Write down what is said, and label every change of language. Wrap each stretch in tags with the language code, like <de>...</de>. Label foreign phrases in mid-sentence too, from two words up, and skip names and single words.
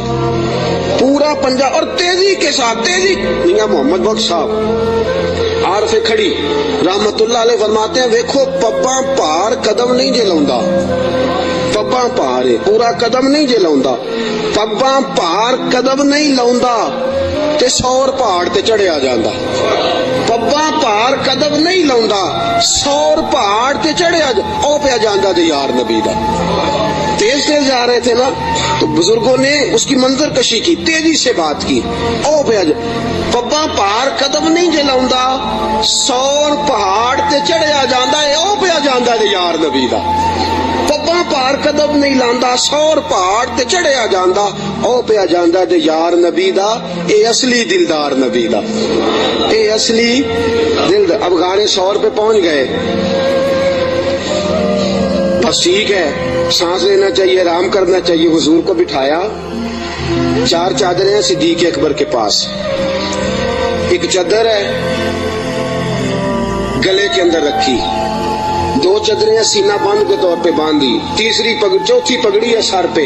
<ur>پورا پنجہ اور تیزی کے ساتھ. تیزی.</ur> <pa>میاں محمد بخش صاحب عارف کھڑی رحمت اللہ علیہ</pa> <ur>فرماتے ہیں</ur> <pa>ویکھو پپا پہاڑ قدم نہیں جے لاؤندا. پپا پہاڑ پورا قدم نہیں جے لاؤندا. پپا پہاڑ قدم نہیں لاؤندا تے سور پہاڑ تے چڑھیا جاندا. پپا پہاڑ قدم نہیں لاؤندا، سور پہاڑ تے چڑھیا او پیا جاندا تے یار نبی دا.</pa> <ur>تیز تیز جا رہے تھے نا تو بزرگوں نے اس کی منظر کشی کی، تیزی سے بات کی.</ur> <pa>او پیا پپا پہاڑ قدم نہیں جے لاؤندا، سور پہاڑ تے چڑھیا جاندا اے او پیا جاندا تے یار نبی دا. پپا پہاڑ قدم نہیں لاندا، سور پہاڑ تے چڑھیا جاندا او پیا جاندا تے یار نبی دا. اے اصلی دلدار نبی دا، اے اصلی دلدار.</pa> <ur>اب غار ثور پہ پہنچ گئے، بس ٹھیک ہے، سانس لینا چاہیے، آرام کرنا چاہیے. حضور کو بٹھایا. 4 چادریں ہیں صدیق اکبر کے پاس. ایک چادر ہے گلے کے اندر رکھی، 2 چادریں سینہ بند کے طور پہ باندھی، چوتھی پگڑی ہے سر پہ.</ur>